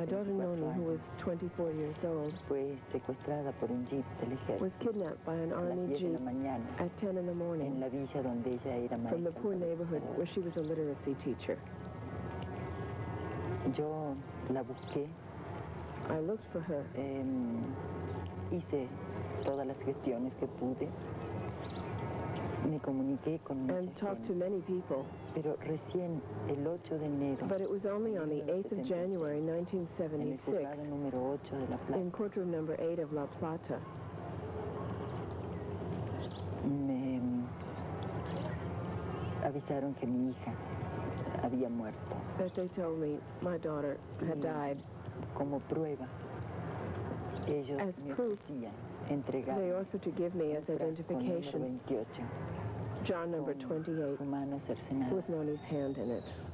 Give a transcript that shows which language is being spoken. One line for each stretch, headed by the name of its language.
English: my daughter Noni, who was 24 years old,
Spanish: fue secuestrada por un jeep del ejército.
English: Was kidnapped by an army jeep at 10 in the morning
Spanish: en la villa donde ella era maestra.
English: From the poor neighborhood where she was a literacy teacher.
Spanish: Yo la busqué.
English: I looked for her.
Spanish: Hice todas las gestiones que pude. Me comuniqué con
English: and talked to many people.
Spanish: Pero recién el 8 de enero.
English: But it was only on the 8th of January, 1976, in courtroom number 8 of La Plata.
Spanish: Me avisaron que mi hija había muerto.
English: That they told me my daughter had died.
Spanish: Como prueba, ellos
English: as
Spanish: me
English: proof,
Spanish: entregaron
English: they offered to give me as identification jar number 28 with Noni's hand in it.